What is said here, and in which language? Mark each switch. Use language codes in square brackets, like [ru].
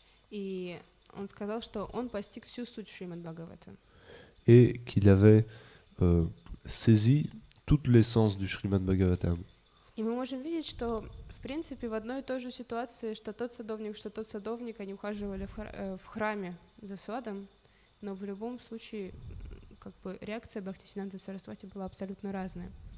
[ru] И он сказал, что он постиг всю суть Шримад Бхагавата. [fr] Et qu'il avait saisi toute l'essence du Srimad Bhagavatam. [ru] И мы можем видеть, что в принципе в одной и той же ситуации, что тот садовник, они ухаживали в храме за садом, но в любом случае как бы реакция Бхактисиддханты Сарасвати была абсолютно разная.